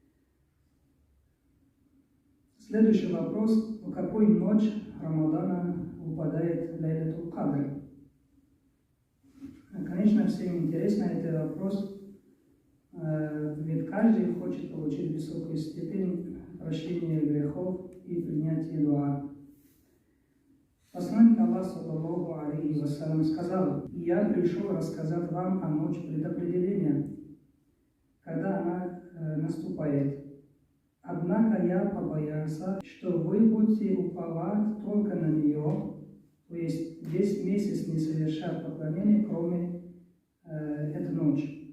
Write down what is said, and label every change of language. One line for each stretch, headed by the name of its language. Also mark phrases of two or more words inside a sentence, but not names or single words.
Russian: Следующий вопрос: в какую ночь Рамадана выпадает Лайлатуль Кадр. Конечно, всем интересно этот вопрос, ведь каждый хочет получить высокую степень прощения грехов и принятия дуа. Посланник Аллаха,
Arabic: صلى الله عليه وسلم,
Russian: сказал: «Я пришел рассказать вам о ночи предопределения, когда она наступает. Однако я побоялся, что вы будете уповать только на нее, то есть весь месяц не совершать поклонения, кроме этой ночи.